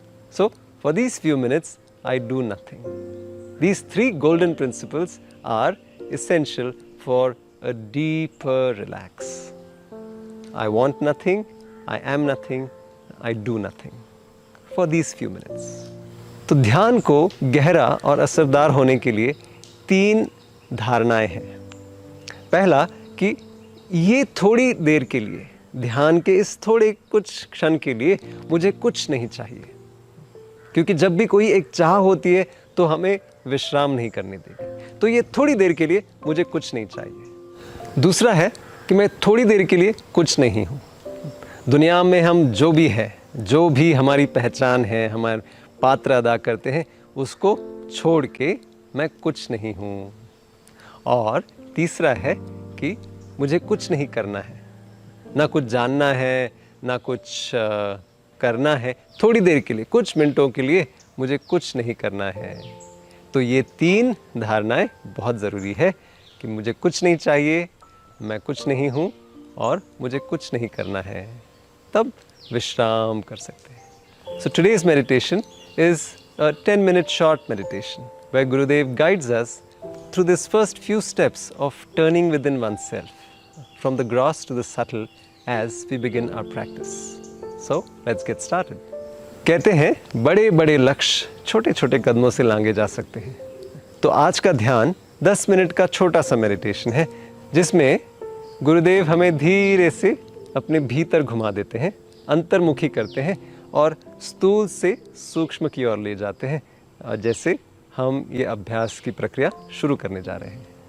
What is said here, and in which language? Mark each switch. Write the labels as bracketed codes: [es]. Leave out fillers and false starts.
[en] So, for these few minutes, I do nothing. These 3 golden principles are essential for a deeper relax. I want nothing, I am nothing, I do nothing. For these few minutes. [hi] तो ध्यान को गहरा और असरदार होने के लिए 3 धारणाएं हैं। पहला कि ये थोड़ी देर के लिए, ध्यान के इस थोड़े कुछ क्षण के लिए मुझे कुछ नहीं चाहिए। क्योंकि जब भी कोई एक चाह होती है तो हमें विश्राम नहीं करने देगी। तो ये थोड़ी देर के लिए मुझे कुछ नहीं चाहिए। दूसरा है कि मैं थोड़ी देर के लिए कुछ नहीं हूँ। दुनिया में हम जो भी है, जो भी हमारी पहचान है, हमारे पात्र अदा करते हैं, उसको छोड़ के मैं कुछ नहीं हूँ। और तीसरा है कि मुझे कुछ नहीं करना है, ना कुछ जानना है, ना कुछ करना है। थोड़ी देर के लिए, कुछ मिनटों के लिए मुझे कुछ नहीं करना है। तो ये 3 धारणाएं बहुत ज़रूरी है कि मुझे कुछ नहीं चाहिए, मैं कुछ नहीं हूँ और मुझे कुछ नहीं करना है। तब विश्राम कर सकते हैं। [en] So today's meditation is a 10-minute short meditation where Gurudev guides us through this first few steps of turning within oneself, from the gross to the subtle as we begin our practice. So let's get started. [hi] कहते हैं बड़े बड़े लक्ष्य छोटे छोटे कदमों से लांघे जा सकते हैं। तो आज का ध्यान 10 मिनट का छोटा सा मेडिटेशन है, जिसमें गुरुदेव हमें धीरे से अपने भीतर घुमा देते हैं, अंतर्मुखी करते हैं और स्थूल से सूक्ष्म की ओर ले जाते हैं, जैसे हम ये अभ्यास की प्रक्रिया शुरू करने जा रहे हैं।